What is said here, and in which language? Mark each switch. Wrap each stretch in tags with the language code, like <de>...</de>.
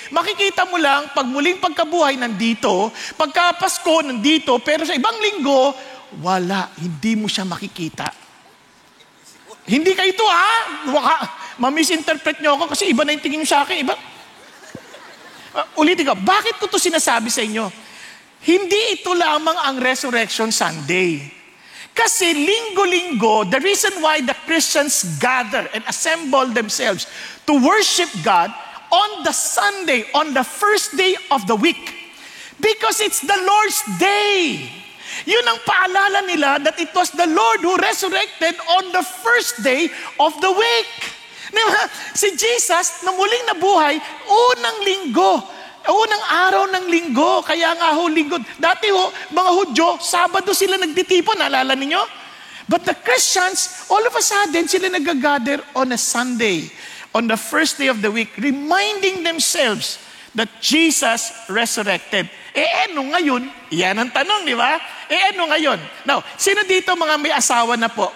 <tl>Makikita mo lang pag muling pagkabuhay nandito, pagka Pasko nandito, pero sa ibang linggo, wala, hindi mo siya makikita. Hindi kayo ito ma-misinterpret nyo ako kasi iba na yung tingin nyo sa akin. Iba. Ulitin ko, bakit ko ito sinasabi sa inyo? Hindi ito lamang ang Resurrection Sunday. Kasi linggo-linggo,</tl> <en>the reason why the Christians gather and assemble themselves to worship God on the Sunday, on the first day of the week, because it's the Lord's day.</en> <tl>Yun ang paalala nila</tl> <en>that it was the Lord who resurrected on the first day of the week.</en> <tl>Diba? Si Jesus, na muling nabuhay, unang linggo, unang araw ng linggo. Kaya nga linggo. Dati mga Hudyo, Sabado sila nagtitipon, naalala ninyo?</tl> <en>But the Christians, all of a sudden,</en> <tl>sila nag-gather</tl> <en>on a Sunday, on the first day of the week, reminding themselves that Jesus resurrected.</en> <tl>Ano ngayon? Yan ang tanong, di ba? Ano ngayon? Now, sino dito mga may asawa na po?</tl>